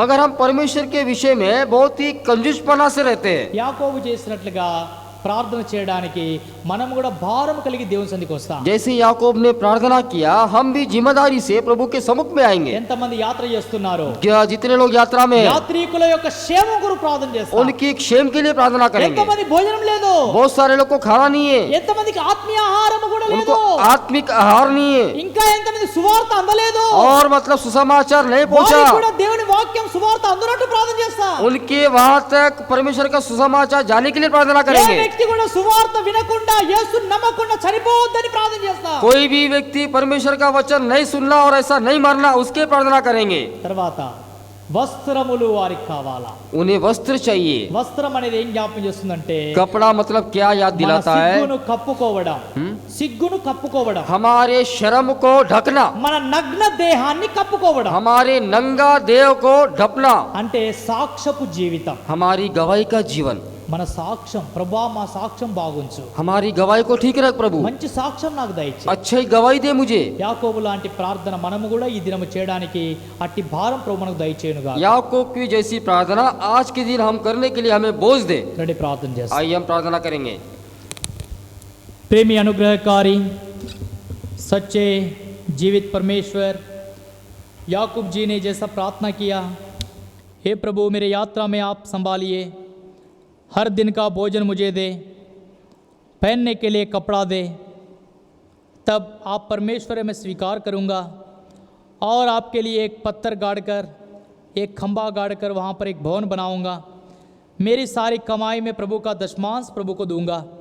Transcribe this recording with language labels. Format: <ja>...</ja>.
<hi>मगर हम परमेश्वर के विषय में बहुत ही कंजूसपना से रहते हैं।</hi> <te>యాకోబు చేసినట్లుగా ప్రార్థన చేయడానికి మనం కూడా భారం కలిగి దేవుని సన్నిధికి వస్తాం.</te> <hi>जैसे याकूब ने प्रार्थना किया, हम भी जिम्मेदारी से प्रभु के सम्मुख में आएंगे।</hi> <te>ఎంతమంది యాత్ర చేస్తున్నారు?</te> <hi>क्या जितने लोग यात्रा में हैं,</hi> <te>యాత్రికుల యొక్క క్షేమం కొరకు ప్రార్థన చేస్తాం.</te> <hi>उनकी क्षेम के लिए प्रार्थना करेंगे।</hi> <te>ఎంతమంది భోజనం లేదు,</te> <hi>बहुत सारे लोग को खाना नहीं है,</hi> <te>ఎంతమందికి ఆత్మీయ ఆహారం కూడా</te> <hi>उनको</hi> <te>లేదు,</te> <hi>आत्मिक आहार नहीं है,</hi> <te>ఇంకా ఎంతమంది సువార్త అందలేదు,</te> <hi>और मतलब सुसमाचार नहीं</hi> <te>వారికి</te> <hi>पहुंचा,</hi> <te>కూడా దేవుని వాక్యం సువార్త అందునట్టు ప్రార్థన చేస్తాం.</te> <hi>उनके वहां तक परमेश्वर का सुसमाचार जाने के लिए प्रार्थना</hi> <te>ఏ</te> <hi>करेंगे।</hi> <te>వ్యక్తి కూడా సువార్త వినకుండా యేసు నమ్మకుండా చనిపోవద్దని ప్రార్థన చేస్తాం.</te> <hi>कोई भी व्यक्ति परमेश्वर का वचन नहीं सुनना और ऐसा नहीं मरना, उसके प्रार्थना करेंगे।</hi> <te>తర్వాత వస్త్రములు వారికి కావాలా?</te> <hi>उन्हें वस्त्र चाहिए।</hi> <te>వస్త్రం అనేది ఏం జ్ఞాపకం చేస్తుందంటే</te> <hi>कपड़ा मतलब क्या याद</hi> <te>మన</te> <hi>दिलाता है?</hi> <te>సిగ్గును కప్పుకోవడం, సిగ్గును కప్పుకోవడం,</te> <hi>हमारे शर्म को ढकना,</hi> <te>మన నగ్న దేహాన్ని కప్పుకోవడం,</te> <hi>हमारे नंगा देह को ढपना,</hi> <te>అంటే సాక్ష్యపు జీవితం.</te> <hi>हमारी गवाही का जीवन।</hi> <te>మన సాక్ష్యం ప్రభా మా సాక్ష్యం బాగుంచు,</te> <hi>हमारी गवाही को ठीक रख प्रभु,</hi> <te>మంచి సాక్ష్యం నాకు దయచే.</te> <hi>अच्छी गवाही दे मुझे।</hi> <te>యాకోబు లాంటి ప్రార్థన మనము కూడా ఈ దినము చేయడానికి అట్టి భారం ప్రభు మనకు దయచేయునుగా.</te> <hi>याकूब की जैसी प्रार्थना आज के दिन हम करने के लिए हमें बोझ दे।</hi> <te>రండి ప్రార్థన చేస్తాం.</te> <hi>आइए हम प्रार्थना करेंगे। प्रेमी अनुग्रहकारी सच्चे जीवित परमेश्वर, याकूब जी ने जैसा प्रार्थना किया, हे प्रभु मेरे यात्रा में आप संभालिए, हर दिन का भोजन मुझे दे, पहनने के लिए कपड़ा दे, तब आप परमेश्वर मैं स्वीकार करूँगा और आपके लिए एक पत्थर गाड़कर, एक खंबा गाड़कर वहाँ पर एक भवन बनाऊँगा, मेरी सारी कमाई में प्रभु का दशमांश प्रभु को दूंगा।</hi>